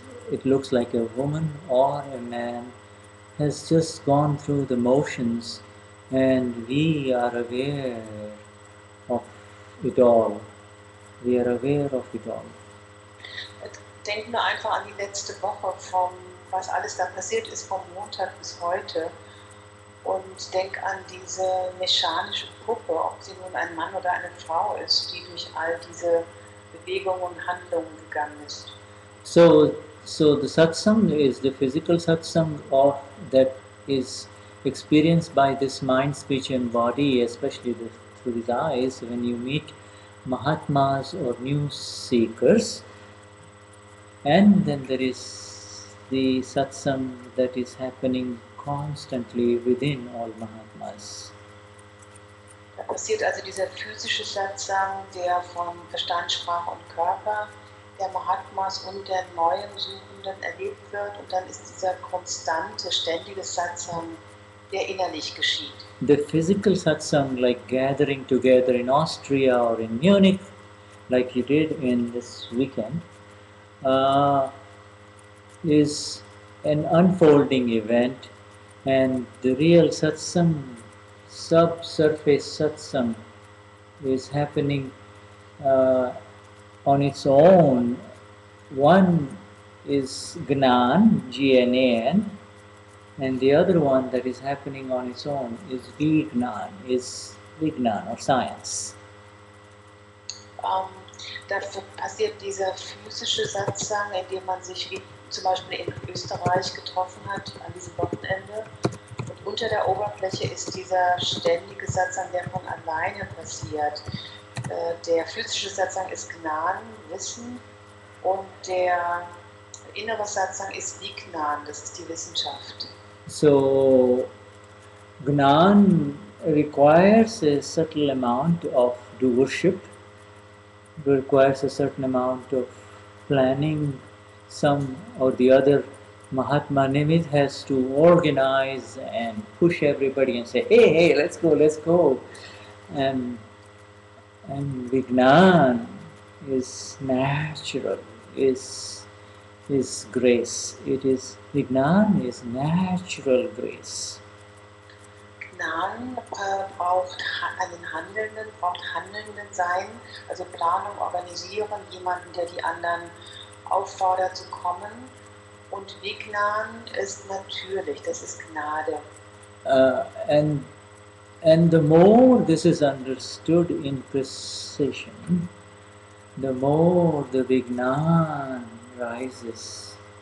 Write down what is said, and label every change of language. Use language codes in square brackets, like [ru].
[en] it looks like a woman or a man, has just gone through the motions, and we are aware of it all. We are aware of it all. [de] Denk nur einfach an die letzte Woche, was alles da passiert ist, vom Montag bis heute. Und denk an diese mechanische Puppe, ob sie nun ein Mann oder eine Frau ist, die durch all diese Bewegungen und Handlungen gegangen ist. [en] So the satsang is the physical satsang that is experienced by this mind, speech and body, especially through his eyes, when you meet Mahatmas or new seekers. And then there is the satsang that is happening constantly within all Mahatmas. [de] Da passiert also dieser physische Satsang, der von Verstand, Sprache und Körper der Mahatmas und der neuen Suchenden erlebt wird, und dann ist dieser konstante, ständige Satsang, der innerlich geschieht. [en] The physical satsang, like gathering together in Austria or in Munich, like you did in this weekend, is an unfolding event, and the real satsang, subsurface satsang, is happening on its own. One is Gnan, G-N-A-N, and the other one that is happening on its own is Vignan or science. [de] Da passiert dieser physische Satsang, indem man sich wie zum Beispiel in Österreich getroffen hat an diesem Wochenende. Und unter der Oberfläche ist dieser ständige Satsang, der von alleine passiert. Der physische Satsang ist Gnan, Wissen, und der innere Satsang ist Vignan, das ist die Wissenschaft. [en] So, Gnan requires a certain amount of doership, requires a certain amount of planning. Some or the other Mahatma Nimit has to organize and push everybody and say, hey, let's go. And Vignan is natural, is grace. It is, Vignan is natural grace. [de] Gnan braucht einen Handelnden, braucht Handelnden sein, also Planung, organisieren, jemanden, der die anderen auffordert zu kommen. Und Vignan ist natürlich, das ist Gnade. [en] And the more this is understood in precision, the more the Vignan rises.